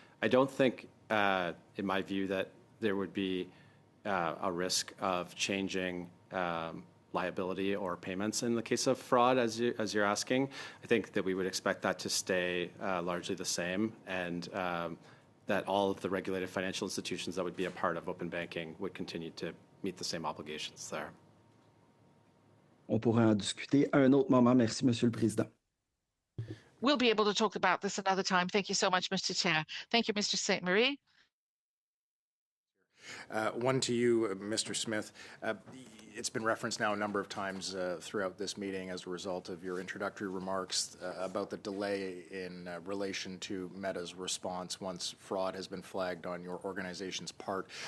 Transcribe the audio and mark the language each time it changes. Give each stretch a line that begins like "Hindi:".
English: I don't think, in my view, that there would be a risk of changing liability or payments in the case of fraud, as you're asking. I think that we would expect that to stay largely the same, and that all of the regulated financial institutions that would be a part of open banking would continue to meet the same obligations there.
French: On pourrait en discuter à un autre moment. Merci, Monsieur le Président.
English: We'll be able to talk about this another time. Thank you so much, Mr. Chair. Thank you, Mr. St. Marie. One to you, Mr. Smith. It's been referenced now a number of times throughout this meeting as a result of your introductory remarks about the delay in relation to Meta's response once fraud has been flagged on your organization's part.